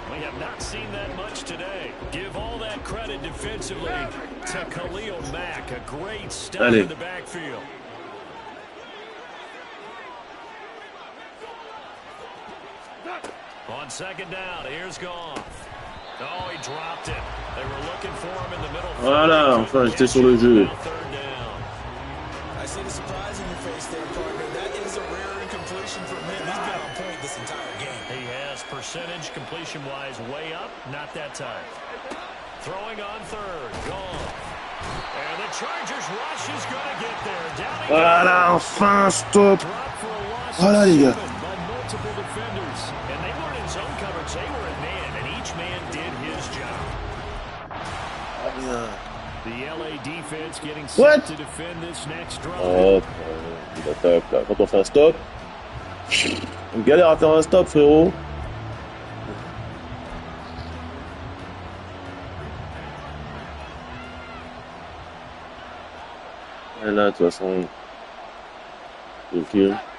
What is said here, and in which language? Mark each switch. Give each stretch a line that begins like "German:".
English: We have not seen that much today. Give all that credit defensively to Khalil Mack. A great stop in the backfield. On 2nd down, here's Goff. Oh, he dropped it. They were looking for him in the middle.
French: Voilà, enfin, j'étais sur le jeu.
English: I see the surprise in your face there, partner. That is a rare incompletion from him. He's been on point this entire game. He has percentage completion-wise way up. Not that time. Throwing on 3rd, Goff. And the Chargers rush is going to get there.
French: Voilà, enfin, stop. Voilà, les gars.
English: Multiple defenders, and they weren't in zone coverage, they were in man, and each man did his job. The LA defense getting set to defend this next drive.
French: Oh, il attaque là. Quand on fait un stop, on galère à faire un stop, frérot. Et là, de toute façon, okay.